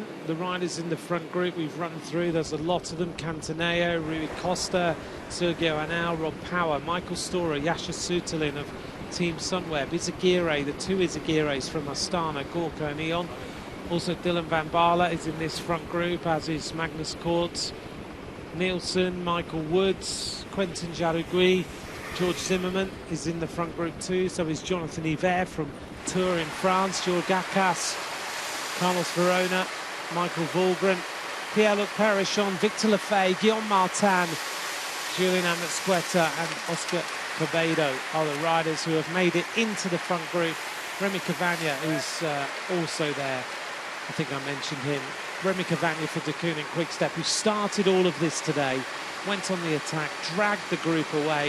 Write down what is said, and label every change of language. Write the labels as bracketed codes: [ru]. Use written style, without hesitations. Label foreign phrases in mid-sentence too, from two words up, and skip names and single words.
[en] The riders in the front group we've run through, there's a lot of them. Cantaneo, Rui Costa, Sergio Anal, Rob Power, Michael Storer, Jascha Sütterlin of Team Sunweb, Izagirre, the 2 Izagirres from Astana, Gorka and Eon. Also Dylan van Baarle is in this front group, as is Magnus Cort, Nielsen, Michael Woods, Quentin Jarugui, George Zimmerman is in the front group too. So is Jonathan Hiver from Tour in France, George Gakas, Carlos Verona, Michael Volgren, Pierre-Luc Perichon, Victor Lefay, Guillaume Martin, Julian Ametsqueta and Oscar Cabedo are the riders who have made it into the front group. Remy Cavagna is also there. I think I mentioned him. Remy Cavagna for De Kooning Quick-Step, who started all of this today, went on the attack, dragged the group away.